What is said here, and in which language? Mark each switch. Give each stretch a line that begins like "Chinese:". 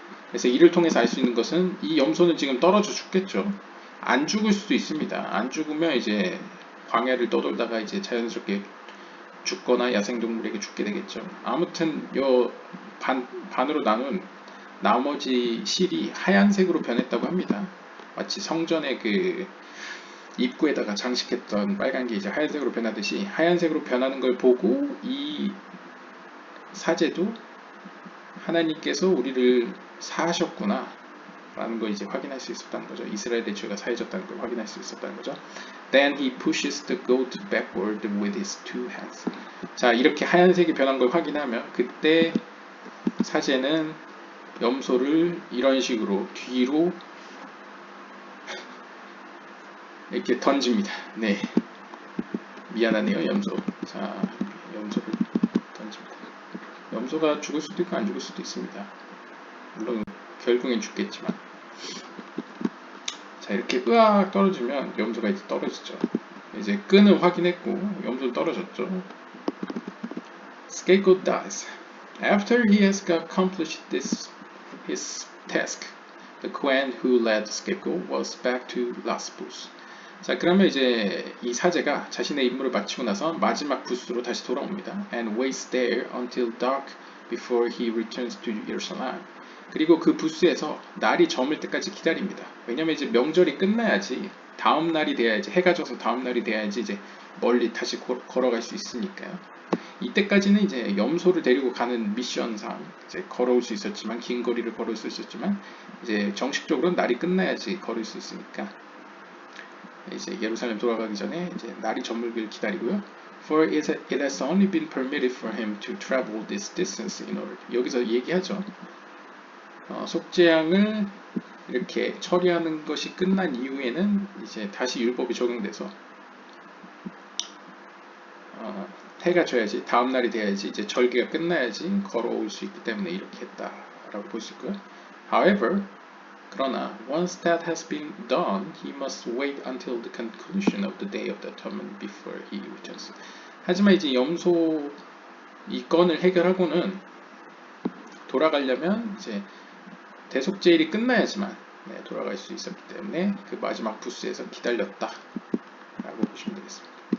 Korean: 그래서 이를 통해서 알 수 있는 것은 이 염소는 지금 떨어져 죽겠죠. 안 죽을 수도 있습니다. 안 죽으면 이제 광야를 떠돌다가 이제 자연스럽게 죽거나 야생동물에게 죽게 되겠죠. 아무튼 요 반으로 나눈 나머지 실이 하얀색으로 변했다고 합니다. 마치 성전의 그 입구에다가 장식했던 빨간 게 이제 하얀색으로 변하듯이 하얀색으로 변하는 걸 보고 이 사제도 하나님께서 우리를 사하셨구나 라는 걸 이제 확인할 수 있었다는 거죠. 이스라엘의 죄가 사해졌다는 걸 확인할 수 있었다는 거죠.
English: Then he pushes the goat backward with his two hands.
Korean: 자, 이렇게 하얀색이 변한 걸 확인하면 그때 사제는 염소를 이런 식으로 뒤로 이렇게 던집니다. 네, 미안하네요, 염소. 자, 염소를 던집니다. 염소가 죽을 수도 있고 안 죽을 수도 있습니다. 물론 결국엔 죽겠지만. 자, 이렇게 으악 떨어지면 염소가 이제 떨어지죠. 이제 끈을 확인했고 염소는 떨어졌죠.
English: Scapegoat dies. After he has accomplished his task, the Kohen who led the scapegoat was back to last booth.
Korean: 자, 그러면 이제 이 사제가 자신의 임무를 마치고 나서 마지막 부스로 다시 돌아옵니다.
English: And waits there until dark before he returns to Jerusalem.
Korean: 그리고 그 부스에서 날이 저물 때까지 기다립니다. 왜냐면 이제 명절이 끝나야지, 다음 날이 돼야지, 해가 져서 다음 날이 돼야지 이제 멀리 다시 걸어갈 수 있으니까요. 이때까지는 이제 염소를 데리고 가는 미션상 이제 걸어올 수 있었지만, 긴 거리를 걸을 수 있었지만 이제 정식적으로 날이 끝나야지 걸을 수 있으니까 이제 예루살렘 돌아가기 전에 이제 날이 저물길 기다리고요.
English: For it has only been permitted for him to travel this distance in order.
Korean: 여기서 얘기하죠. 속죄양을 이렇게 처리하는 것이 끝난 이후에는 이제 다시 율법이 적용돼서 해가 져야지, 다음 날이 돼야지, 이제 절기가 끝나야지 걸어올 수 있기 때문에 이렇게 했다라고 볼 수 있고요.
English: However,
Korean: 그러나
English: once that has been done, he must wait until the conclusion of the day of the atonement before he returns.
Korean: 하지만 이제 염소 이 건을 해결하고는 돌아가려면 이제 대속제일이 끝나야지만 돌아갈 수 있었기 때문에 그 마지막 부스에서 기다렸다라고 보시면 되겠습니다.